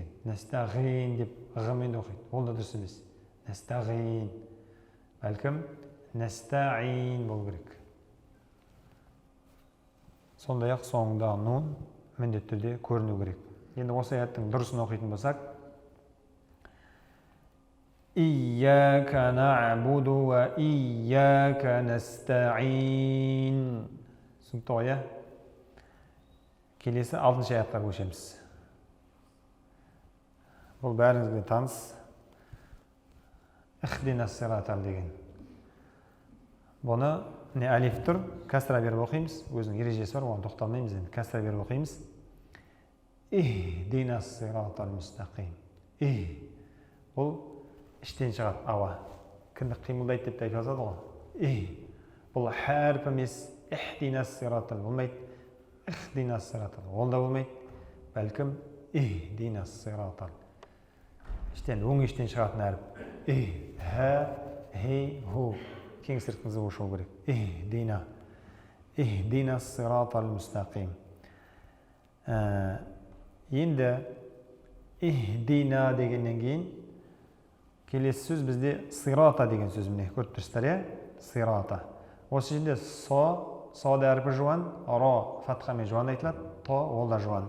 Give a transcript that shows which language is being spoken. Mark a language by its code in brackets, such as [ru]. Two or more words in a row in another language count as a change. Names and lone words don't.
[kk] Настағин деп ғымен де оқиды. Ол да дұрыс емес. Настағин. Бәлкім настаин болу керек. Сондай-ақ соңында нун міндетті түрде көріну керек. Енді осы аяттың дұрысын оқитын болсақ, [ar] إياك نعبد وإياك نستعين. [kk] Түсінікті ғой, иә? Келесі 6-шы аятқа көшеміз. Бұл бәріңізге таныс. [ar] اهدنا الصراط [kk] деген. Бұны әлиф тұр, кәсіра беріп оқимыз. Өзінің ережесі бар, оған тоқталмаймыз енді. Кәсіра беріп оқимыз. [ar] اهدنا الصراط المستقيم. [kk] Бұл іштен шығады, ауа. Кіндік қимылдайды деп айтып жазады ғой. Бұл әріп емес, [ar] اهدنا الصراط [kk] болмайды. [ar] اهدنا الصراط. [kk] Ол да болмайды. Бәлкім [ar] اهدنا الصراط. [kk] Іштен, өң іштен шығатын әріп. Ху. Кең сыртыңызы ұшау керек. [ar] اهدنا الصراط المستقيم. [kk] Енді ихдина дегеннен кейін келесі сөз бізде сирата деген сөз, міне көріп тұрсыздар, иә? Сирата. Осы жерде сод әрпі жуан, ро фатхамен жуан айтылады, то ол да жуан.